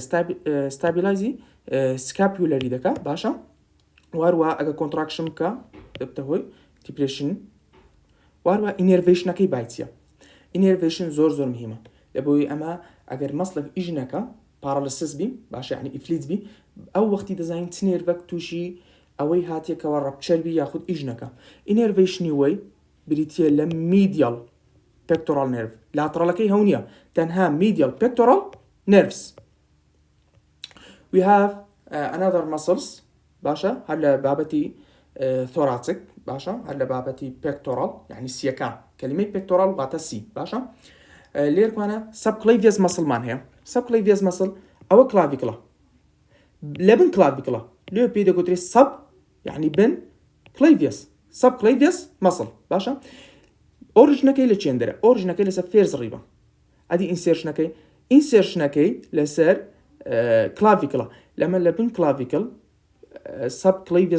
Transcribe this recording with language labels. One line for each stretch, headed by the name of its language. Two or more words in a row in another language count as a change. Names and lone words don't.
Central Kurdish: ستابیلایزی سکاپیولەری دەکا باشە واروە ئەگە کۆنتراکشن بکە دەبتە هۆی دیپرێشن واروە ئینێرڤێشنەکەی بایچیە ئینێرڤێشن زۆر مهمە لە بۆی ئەمە ئەگەر مەسلك ئیژنەکە پارالسس بی باشە ینی ئیفلیت بی ئەو وەختی دەزانین چ نێرڤەک تووشی ئەوەی هاتیەکەوە ڕەپچەربی یاخود ئیژنەکە ئینێرڤێشنی وەی بریتە لە
English: medial pectoral nerve
Central Kurdish: لاترالەکەی هەو نییە تەنها
English: medial pectoral nerves we have another muscles
Central Kurdish: باشە هەر لە بابەتی ثۆراکیک باشە هەر لە بابەتی پێکتۆرال یعنی سیەکان کەلیمەی پێکتۆرال واتە سی باشە لێرکوانە سەبکلەیڤیەس مەسڵمان هەیە
English: subclavius muscle
Central Kurdish: ئەوە کلاڤیکڵە لە بن کلاڤیکڵە لێ پێی دەگوترێت سەب یعنی بن کلەیڤیەس
English: subclavius muscle
Central Kurdish: باشە ئۆریژنەکەی لە چێندەرە ئۆریژنەکەی لەسەر فێرز ڕیبە ئەدی ئینسێرشنەکەی لەسەر کلاڤیکڵە لەمە لە بن کلاڤیکڵ سەبکلەیڤیەس